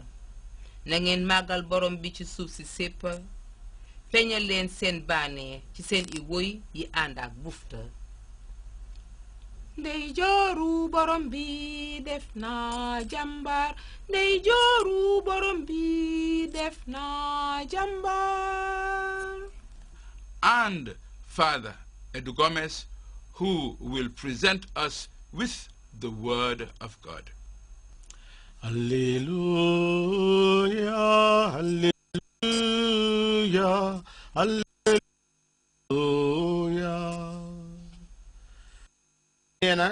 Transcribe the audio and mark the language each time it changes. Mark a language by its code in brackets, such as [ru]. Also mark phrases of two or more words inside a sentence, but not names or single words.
[wo] Na ngeen màggal borom bi ci suuf si sépp, feeñal leen seen baane ci seen i woy yi ànd ak bufta. Ndey jooru borom bi def na jàmbaar, ndey jooru borom bi def na jàmbaar. [en] And Father Edu Gomez, who will present us with the Word of God. Hallelujah, hallelujah, hallelujah. [wo] nee na